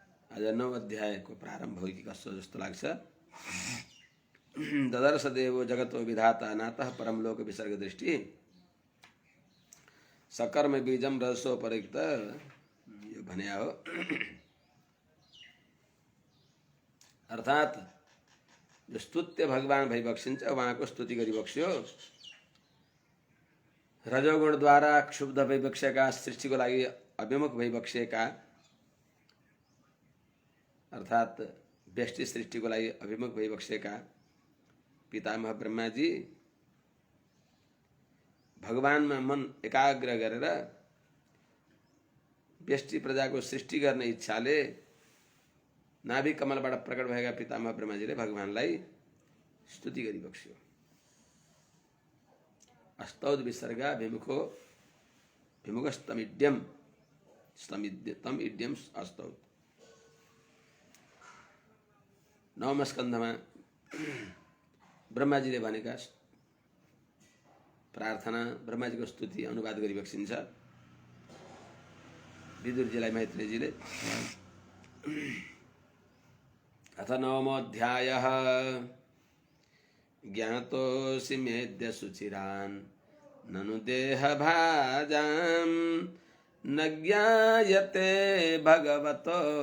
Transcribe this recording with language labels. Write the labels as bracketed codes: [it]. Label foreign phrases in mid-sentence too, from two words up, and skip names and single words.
[ne] आज 9 अध्यायको प्रारम्भ हो कि कसो जस्तो लाग्छ। [sa] ददर्श देवो जगतो विधाता नातः परमलोक विसर्ग दृष्टि सकर्म बीजम रजसोपरिक्त [ne] यो भन्या हो। अर्थात जो स्तुत्य भगवान भइबक्सिन्छ उहाँको स्तुति गरिबक्स्यो। रजोगुणद्वारा क्षुब्ध भइबक्सेका, सृष्टिको लागि अभिमुख भइबक्सेका, अर्थात व्यष्टि सृष्टिको लागि अभिमुख भइबक्सेका पितामह ब्रह्माजी भगवानमा मन एकाग्र गरेर व्यष्टि प्रजाको सृष्टि गर्ने इच्छाले नाभि कमलबाट प्रकट भएका पितामह ब्रह्माजीले भगवानलाई स्तुति गरिबक्स्यो। [sa] अस्तौद विसर्गा विमुखस्तमिड्यम तम इड्यम अस्तौद। [ne] 9औं स्कन्धमा ब्रह्माजीले भनेका प्रार्थना, ब्रह्माजीको स्तुति अनुवाद गरिबक्सिन्छ विदुरजीलाई मैत्रेयजीले। [sa] अथ 9मो अध्यायः ज्ञातोऽसि मेद्य सुचिरान् ननु देहभाजां न ज्ञायते भगवतो